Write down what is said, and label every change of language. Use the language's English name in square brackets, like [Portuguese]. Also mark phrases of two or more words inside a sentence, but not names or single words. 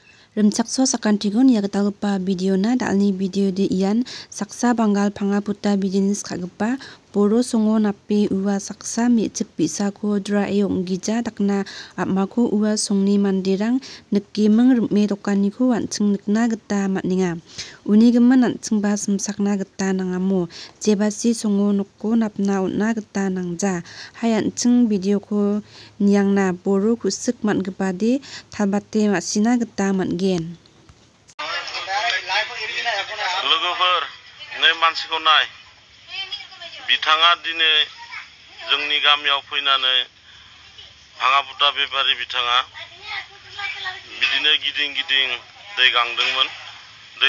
[Garo] Rimchakso sakantigun ia gitalgipa bidiona dalni bidio de ian saksa banggal pangaputa bijinis ka·gipa boro songo nape ua saksa me·chik bi·sako drae ong·gija dakna am·ako ua songni manderang nikiming rim·e dokaniko an·ching nikna gita man·enga. Unigimin an·chingba simsakna gita nangamo jebasi songo noko napna on·na gita nangja. Hai an·ching bidioko niangna boro ku·sik man·gipade talbate ma·sina gita man·gen. [Bodo] लोगोफोर नै मानसिखौ नाय बिथाङा दिनै जोंनि गामियाव फैनानै भाङापुता बेपारि बिथाङा बिदिनो गिदिं गिदिं दै गांदोंमोन दै